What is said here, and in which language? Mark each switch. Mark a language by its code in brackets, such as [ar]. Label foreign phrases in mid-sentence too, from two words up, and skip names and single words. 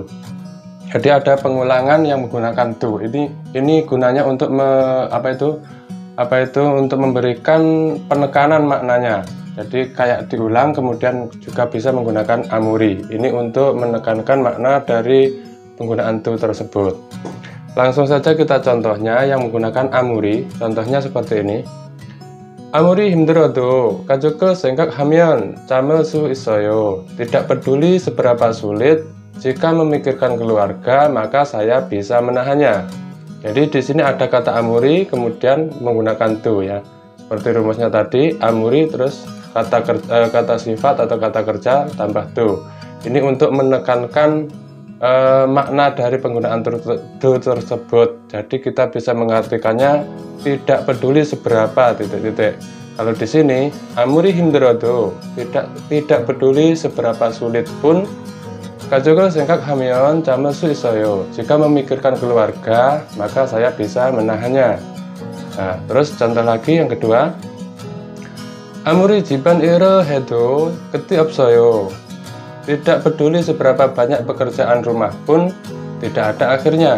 [id] Jadi ada pengulangan yang menggunakan do. Ini gunanya untuk untuk memberikan penekanan maknanya. Jadi kayak diulang, kemudian juga bisa menggunakan amuri. Ini untuk menekankan makna dari penggunaan do tersebut. Langsung saja kita contohnya yang menggunakan amuri. Contohnya seperti ini. [ko] Amuri 힘들어도 가족을 생각하면 참을 수 있어요. [id] Tidak peduli seberapa sulit, jika memikirkan keluarga, maka saya bisa menahannya. Jadi di sini ada kata amuri, kemudian menggunakan do ya. Seperti rumusnya tadi, amuri terus kata sifat atau kata kerja tambah do. Ini untuk menekankan makna dari penggunaan do tersebut. Jadi kita bisa mengartikannya tidak peduli seberapa titik-titik. Kalau di sini [ko] 아무리 힘들어도 [id] tidak peduli seberapa sulit pun [ko] 가족을 생각하면 참을 수 있어요. [id] Jika memikirkan keluarga, maka saya bisa menahannya. Nah, terus contoh lagi yang kedua, [ko] 아무리 집안 일을 해도 끝이 없어요. [id] Tidak peduli seberapa banyak pekerjaan rumah pun tidak ada akhirnya.